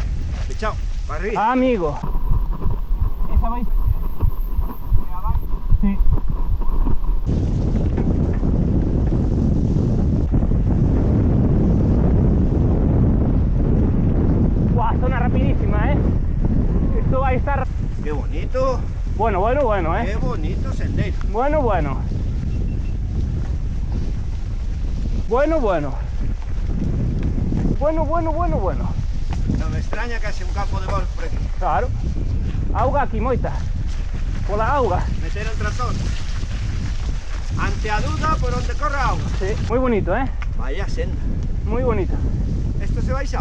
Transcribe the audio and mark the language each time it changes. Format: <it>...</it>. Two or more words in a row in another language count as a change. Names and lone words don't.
<es>Chao, para arriba.</es> <gl>Ah, amigo. Esa vai. Sí.</gl> <es>Guau, zona rapidísima, Esto va a estar... Qué bonito. Bueno, Qué bonito sendero. Bueno. No me extraña que haxe un campo de golf por aquí.</es> <gl>Claro. Auga aquí, moita. Pola auga.</gl> <es>Meter el tractor.</es> <gl>Ante a duda por onde corre a auga. Sí, moi bonito,</gl> <es>Vaya senda.</es> <gl>Moi bonito.</gl> <es>Esto se baixaba.</es>